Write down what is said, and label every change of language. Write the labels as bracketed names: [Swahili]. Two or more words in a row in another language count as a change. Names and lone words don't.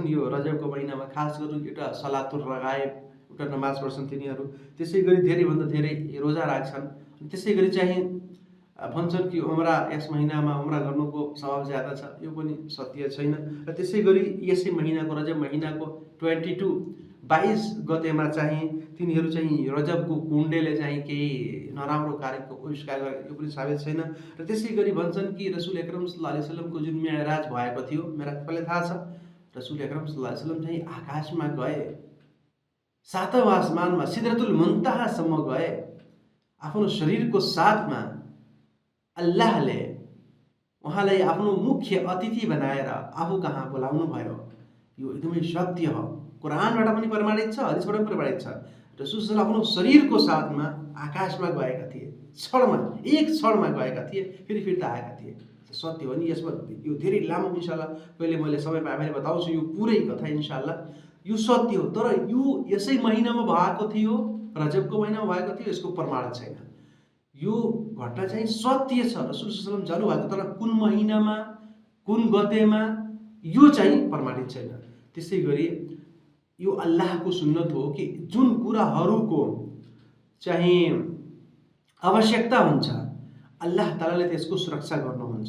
[Nepali] यो रजबको महिनामा खास गरी एउटा [Arabic] صلاة الرغائب, [Nepali] एउटा नमाज पढ्छन् तिनीहरू, त्यसै गरी धेरैभन्दा धेरै रोजा राख्छन्, त्यसै गरी चाहिँ भन्छन् कि उम्रा यस महिनामा उम्रा गर्नुको स्वभाव ज्यादा छ, यो पनि सत्य छैन। र त्यसै गरी यसै महिनाको रजब महिनाको 22 गतेमा चाहिँ तिनीहरू चाहिँ रजबको कुण्डेले चाहिँ केही नराम्रो कार्यको आविष्कार गरे, यो पनि साबित छैन। र त्यसै गरी भन्छन् कि रसुल अकरम [Arabic] صلى الله عليه وسلم [Nepali] जुन मेराज भएको थियो, मेराज तपाईँलाई थाहा छ, रसुल अकरम [Arabic] صلى الله عليه وسلم [Nepali] चाहिँ आकाशमा गए, सातौँ आसमानमा सिदरतुल मुन्ताहासम्म गए, आफ्नो शरीरको साथमा अल्लाहले उहाँलाई आफ्नो मुख्य अतिथि बनाएर आफू कहाँ बोलाउनु भयो। यो एकदमै सत्य हो, कुरानबाट पनि प्रमाणित छ, हदिसबाट पनि प्रमाणित छ। रसुल सल्लल्लाहु आफ्नो शरीरको साथमा आकाशमा गएका थिए, एक क्षणमा गएका थिए, फेरि फिर्ता आएका थिए। सत्य हो नि। यसमा यो धेरै लामो इन्शाअल्लाह कहिले मैले समय पाएँ भने बताउँछु यो पुरै कथा इन्शाअल्लाह। यो सत्य हो, तर यो यसै महिनामा भएको थियो, रजबको महिनामा भएको थियो, यसको प्रमाण छैन। यो घटना चाहिँ सत्य छ, रसुल [Arabic] صلى الله عليه وسلم [Nepali] जानुभएको, तर कुन महिनामा कुन गतेमा यो चाहिँ प्रमाणित छैन। त्यसै गरी यो अल्लाहको सुन्नत हो कि जुन कुराहरूको चाहिँ आवश्यकता हुन्छ अल्लाह तालाले त्यसको सुरक्षा गर्नुहुन्छ।